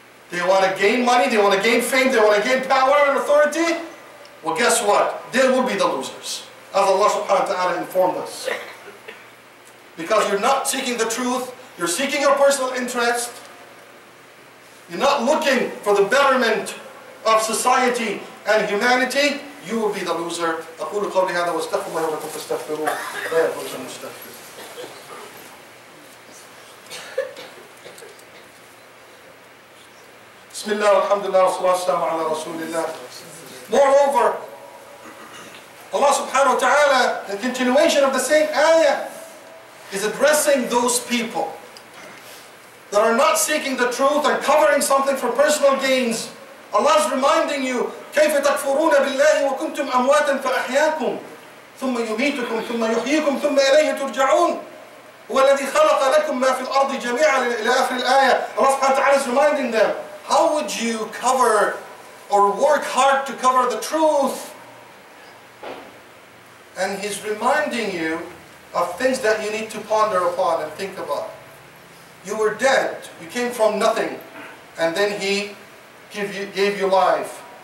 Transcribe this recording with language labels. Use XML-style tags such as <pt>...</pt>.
<en>They want to gain money, they want to gain fame, they want to gain power and authority. Well, guess what? They will be the losers, as Allah subhanahu wa ta'ala informed us. Because you're not seeking the truth, you're seeking your personal interest. You're not looking for the betterment of society and humanity. You will be the loser.</en> <ar>أقول قولي هذا واستغفر الله ولكم فاستغفروه لا يغفر المستغفر. بسم الله والحمد لله والصلاة والسلام على رسول الله.</ar> <en>Moreover, Allah subhanahu wa ta'ala, the continuation of the same ayah, is addressing those people that are not seeking the truth and covering something for personal gains. Allah is reminding you,</en> <ar>كيف تكفرون بالله وكنتم أمواتا فأحياكم ثم يميتكم ثم يحييكم ثم إليه ترجعون هو الذي خلق لكم ما في الأرض جميعا إلى آخر الآية.</ar> <en>Allah subhanahu wa ta'ala is reminding them, how would you cover or work hard to cover the truth? And He's reminding you of things that you need to ponder upon and think about. You were dead, you came from nothing, and then He gave you life.</en>